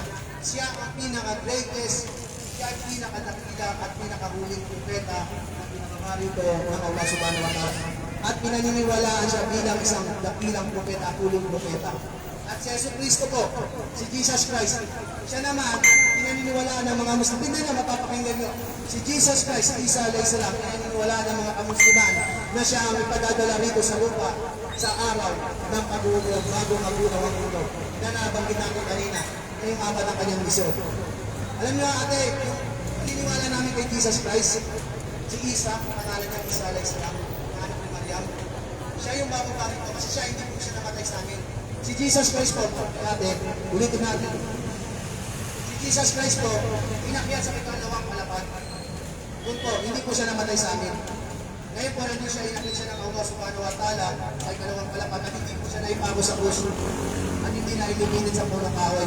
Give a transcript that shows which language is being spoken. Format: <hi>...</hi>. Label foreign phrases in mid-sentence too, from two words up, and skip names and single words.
<tl>Siya ang pinaka-greatest, siya ang pinaka-dakila at pinaka-huling propeta na pinakamarito ng</tl> <ar>الله سبحانه وتعالى.</ar> <tl>At pinaniniwalaan siya bilang isang dakilang propeta at huling propeta. At si Jesus Cristo po, si Jesus Christ, siya naman, pinaniniwalaan ng mga Muslim. Hindi na mapapakinggan nyo. Si Jesus Christ, Isa</tl> <ar>عليه السلام,</ar> <tl>pinaniniwalaan ng mga kamusliman na siya ang ipadadala rito sa lupa sa araw ng pag-uulog bago magunaw ang mundo. Na nabanggit natin kanina, na yung apat ng kanyang misyon. Alam niyo ate, yung pininiwala namin kay Jesus Christ, si Isa, pangalan niya Isa</tl> <ar>عليه السلام,</ar> <tl>na anak ni Maryam, siya yung bababa rito kasi siya hindi po siya namatay sa amin. Si Jesus Christ po, natin, ulitin natin. Si Jesus Christ po, inakyat sa ikalawang palapag. Doon po, hindi po siya namatay sa amin. Ngayon po, nandun siya, inakyat siya ng</tl> <ar>الله سبحانه وتعالى</ar> <tl>sa ikalawang palapag at hindi po siya naipago sa krus at hindi na iluminin sa punong kahoy.</tl>